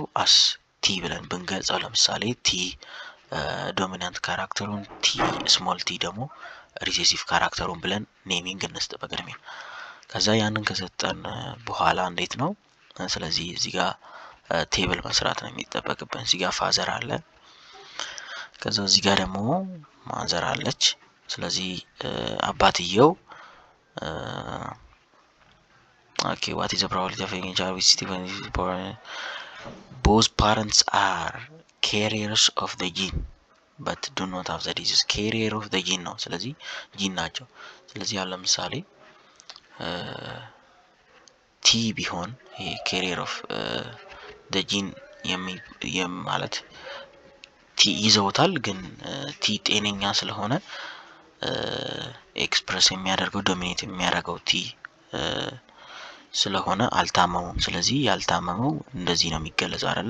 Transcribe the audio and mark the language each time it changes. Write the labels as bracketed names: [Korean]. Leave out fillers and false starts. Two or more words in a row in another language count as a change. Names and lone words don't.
[Amharic] አስ ቲ ብለን ብንገልጸው ለምሳሌ [English] T dominant [Amharic] ካራክተሩን ቲ [English] small T [Amharic] ደግሞ ሪሴሲቭ ካራክተሩን ብለን ኔሚንግ እንስጥ በቅድሚያ። ከዛ ያንን ከሰጠን በኋላ እንዴት ነው? ስለዚህ እዚህ ጋር ቴብል መስራት ነው የሚጠበቅብን። እዚህ ጋር ፋዘር አለ፣ ከዛ እዚህ ጋር ደግሞ ማዘር አለች። ስለዚህ አባትየው ኦኬ [English] what is the probability of a child with Stephen both parents are carriers of the gene but do not have the disease carrier of the gene [Amharic] ነው። ስለዚህ ጂን ናቸው። ስለዚህ ያው ለምሳሌ ቲ ቢሆን ይሄ [English] carrier of the gene [Amharic] ማለት ቲ ይዘውታል፣ ግን ቲ ጤነኛ ስለሆነ ኤክስፕረስ የሚያደርገው ዶሚኔት የሚያደርገው ቲ ስለሆነ አልታመሙም። ስለዚህ ያልታመመው እንደዚህ ነው የሚገለጸው አይደለ?